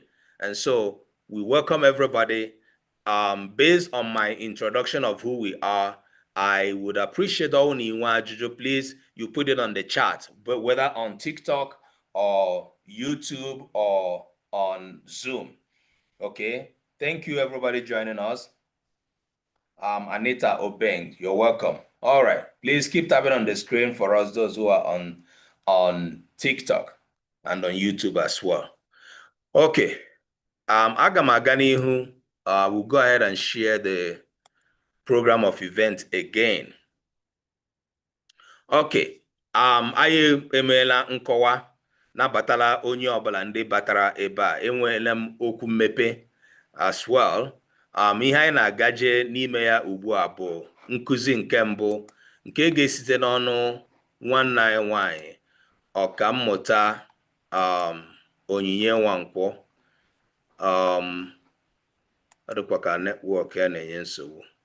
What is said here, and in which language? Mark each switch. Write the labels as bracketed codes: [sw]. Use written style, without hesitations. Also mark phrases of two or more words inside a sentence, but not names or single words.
[en] And so we welcome everybody. Based on my introduction of who we are, I would appreciate all Juju, please, you put it on the chat, but whether on TikTok or YouTube or on Zoom. Okay. Thank you, everybody joining us. Anita Obeng, you're welcome. All right. Please keep tapping on the screen for us, those who are on TikTok and on YouTube as well. [ig] Okay. Aga m aga n'ihu. [en] We'll go ahead and share the program of event again. Okay. [ig] Anyị emeela nkọwa nabatala onye ọbụla ndị batara ebe a. Enweela m okwu mmepe [en] as well. [ig] Ihe anyị na-agaje n'ime ya ugbu a bụ nkụzi nke mbụ nke ga-esite n'ọnụ nwanne anyị nwanyị ọkammụta Onyinye Nwankwọ. Ọ dịkwa ka netwọk ya na-enye nsogbu.